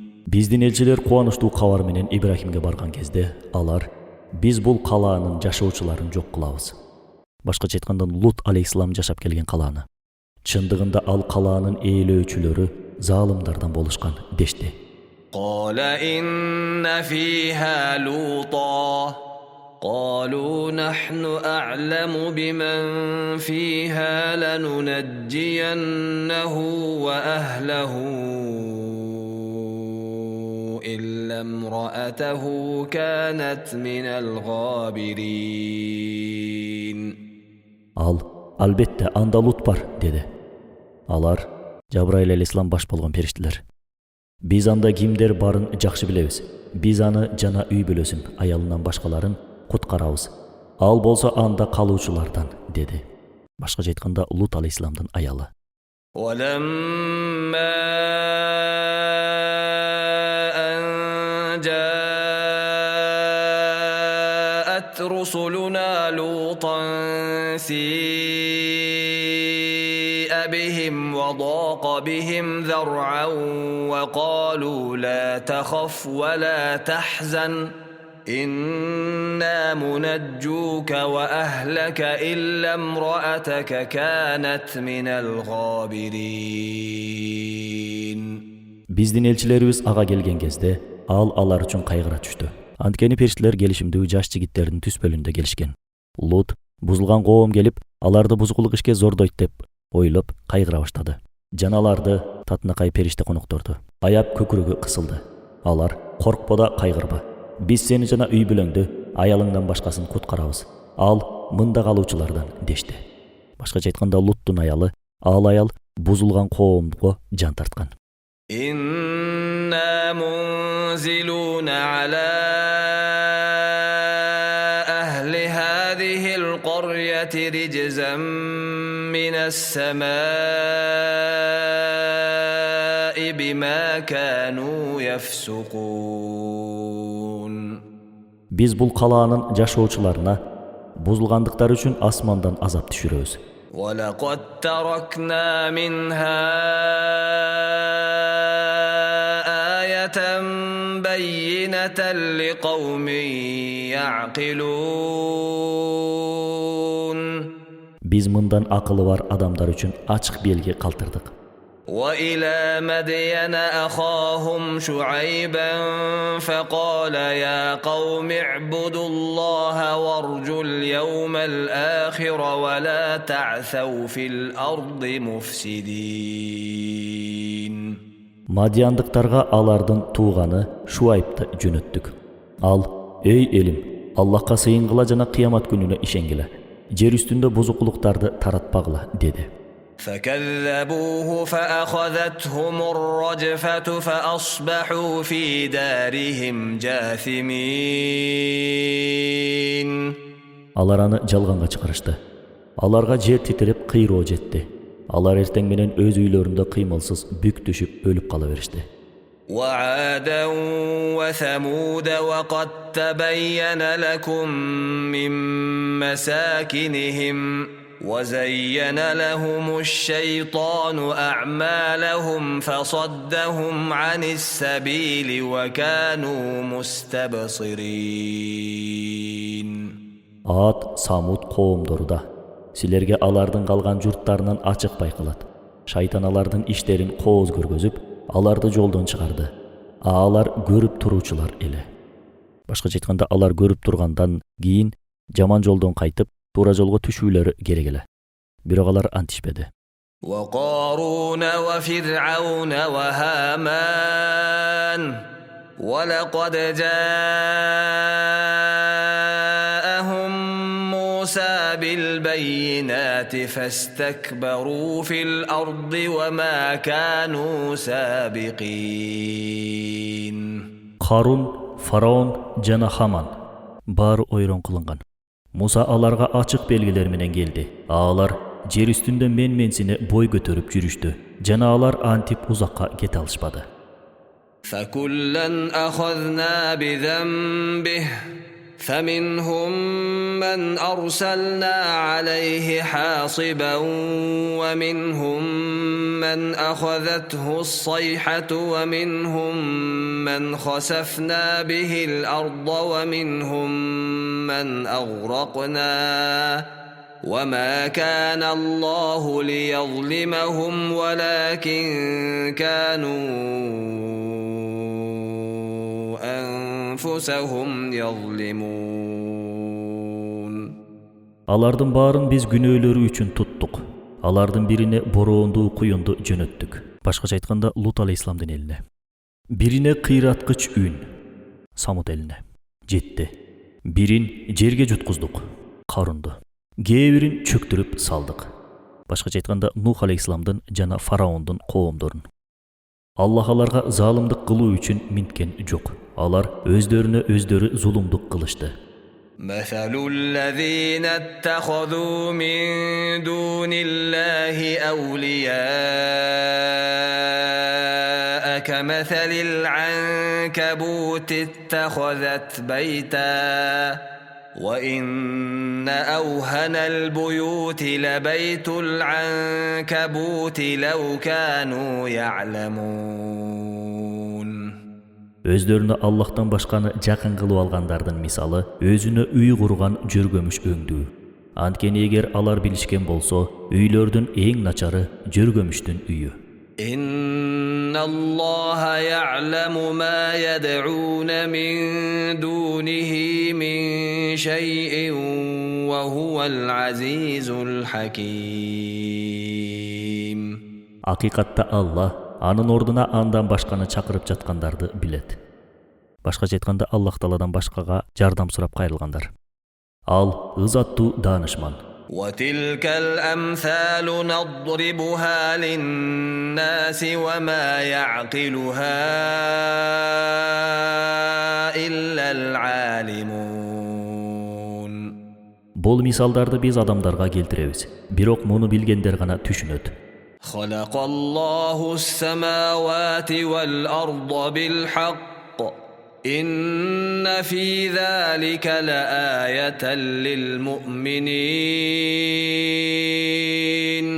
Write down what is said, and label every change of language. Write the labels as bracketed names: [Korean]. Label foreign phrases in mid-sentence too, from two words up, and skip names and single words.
[Kyrgyz] Биздин элчилер кубанычтуу кабар менен Ибрахимге барган кезде алар: "Биз бул калаанын жашоочуларын жок кылабыз." Башкача айтканда Лут алейхиссалам жашап келген калааны. Чындыгында ал калаанын ээлөөчүлөрү залымдардан болушкан дешти. [Arabic] قال إن فيها لوطا قالوا نحن أعلم بمن فيها لننجينه وأهله إلا امرأته كانت من الغابرين. [Kyrgyz] Ал: "Албетте анда Лут бар" деди. Алар Жабраил алейхиссалам баш болгон периштелер. "Биз анда кимдер барын жакшы билебиз. Биз аны жана үй бүлөсүн, аялынан башкаларын куткарабыз. Ал болсо анда калуучулардан" деди. Башкача айтканда Лут алейхиссаламдын аялы. [Arabic] ولما أن جاءت رسلنا لوطا سيء بهم وضاق بهم ذرعا وقالوا لا تخف ولا تحزن إنا منجوك وأهلك إلا امرأتك كانت من الغابرين. [Kyrgyz] Биздин элчилерибиз ага келген кезде ал алар үчүн кайгыра түштү. Анткени периштелер келишимдүү жаш жигиттердин түспөлүндө келишкен. Лут бузулган коом келип, аларды бузукулук ишке зордойт деп ойлоп кайгыра баштады. Жаналарды татынакай периште конокторду аяп көкүрөгү кысылды. Алар: "Коркпо да кайгырба. Биз сени жана үй бүлөңдү, аялыңдан башкасын куткарабыз. Ал мында калуучулардан" дешти. Башкача айтканда Луттун аялы ал аял бузулган коомго жан тарткан. [Arabic] إنا منزلون على أهل هذه القرية رجزا من السماء بما كانوا يفسقون. [Kyrgyz] Биз бул калаанын жашоочуларына бузулгандыктары үчүн асмандан азап түшүрөбүз. [Arabic] ولقد تركنا منها آية بينة لقوم يعقلون. [Kyrgyz] Биз мындан акылы бар адамдар үчүн ачык белги калтырдык. [Arabic] وإلى مدين أخاهم شعيبا فقال يا قوم اعبدوا الله وارجوا اليوم الآخر ولا تعثوا في الأرض مفسدين. [Kyrgyz] Мадияндыктарга алардын тууганы Шуайбты жөнөттүк. Ал: "Эй элим, Аллахка сыйынгыла жана кыямат күнүнө ишенгиле. Жер үстүндө бузукулуктарды таратпагыла" деди. [Arabic] فكذبوه فأخذتهم الرجفة فأصبحوا في دارهم جاثمين. [Kyrgyz] Алар аны жалганга чыгарышты. Аларга жер титиреп кыйроо жетти. Алар эртең менен өз үйлөрүндө кыймылсыз бүк түшүп өлүп кала беришти. [Arabic] وعادا وثمود وقد تبين لكم من مساكنهم وزين لهم الشيطان أعمالهم فصدهم عن السبيل وكانوا مستبصرين. [Kyrgyz] Ат, Самуд коомдору да. Силерге алардын калган журттарынан ачык байкалат. Шайтан алардын иштерин кооз көргөзүп, аларды жолдон чыгарды. Алар көрүп туруучулар эле. Башкача айтканда, алар көрүп тургандан кийин жаман жолдон кайтып, туура жолго түшүүлөрү керек эле. Бирок алар антишпеди. [Arabic] وقارون وفرعون وهامان ولقد جاءهم موسى بالبينات فاستكبروا في الأرض وما كانوا سابقين. [Kyrgyz] Харун, Фараон жана Хаман баары ойрон кылынган. Муса аларга ачык белгилер менен келди. Алар жер үстүндө менсине бой көтөрүп жүрүштү. Жана алар антип узакка кете алышпады. [Arabic] فكلا أخذنا بذنبه فمنهم من أرسلنا عليه حاصبا ومنهم من أخذته الصيحة ومنهم من خسفنا به الأرض ومنهم من أغرقنا وما كان الله ليظلمهم ولكن كانوا أنفسهم يظلمون. [Kyrgyz] Алардын баарын биз күнөөлөрү үчүн туттук. Алардын бирине бороондуу куюнду жөнөттүк. Башкача айтканда, Лут алейхисаламдын элине. Бирине кыйраткыч үн, Самуд элине жетти. Бирин жерге жуткуздук, Карунду. Кээ бирин чөктүрүп салдык. Башкача айтканда, Нух алейхисаламдын жана Фараондун коомдорун. Аллах аларга залымдык кылуу үчүн минткен жок. Алар өздөрүнө өздөрү зулумдук кылышты. [Arabic] مثل الذين اتخذوا من دون الله أولياء كمثل العنكبوت اتخذت بيتا وإن أوهن البيوت لبيت العنكبوت لو كانوا يعلمون. [Kyrgyz] Өздөрүнө Аллахтан башканы жакын кылып алгандардын мисалы өзүнө үй курган жөргөмүш өңдүү. Анткени эгер алар билишкен болсо, үйлөрдүн эң начары жөргөмүштүн үйү. [Arabic] إن الله يعلم ما يدعون من دونه من شيء وهو العزيز الحكيم. [Kyrgyz] Акыйкатта Аллах анын ордуна андан башканы чакырып жаткандарды билет. Башкача айтканда, Аллах Тааладан башкага жардам сурап кайрылгандар. Ал ызаттуу даанышман. [Arabic] وتلك الأمثال نضربها للناس وما يعقلها إلا العالمون. [Kyrgyz] Бул мисалдарды биз адамдарга келтиребиз. Бирок муну билгендер гана түшүнөт. [Arabic] خلق الله السماوات والأرض بالحق إن في ذلك لآية للمؤمنين.